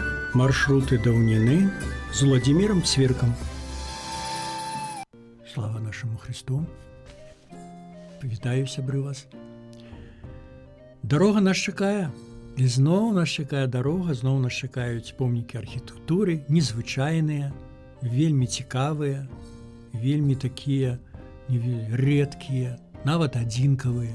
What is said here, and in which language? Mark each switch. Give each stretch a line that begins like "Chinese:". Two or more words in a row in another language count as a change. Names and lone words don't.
Belarusian: Маршруты даўніны з Владимиром Цвіркам.
Russian: Слава нашему Христу.
Belarusian: Вітаю, сябры, вас. Дарога нас чакае. І зноў нас чакае дарога, зноў нас чакаюць помнікі архітэктуры, незвычайныя, вельмі цікавыя, вельмі такія рэдкія, нават адзінкавыя.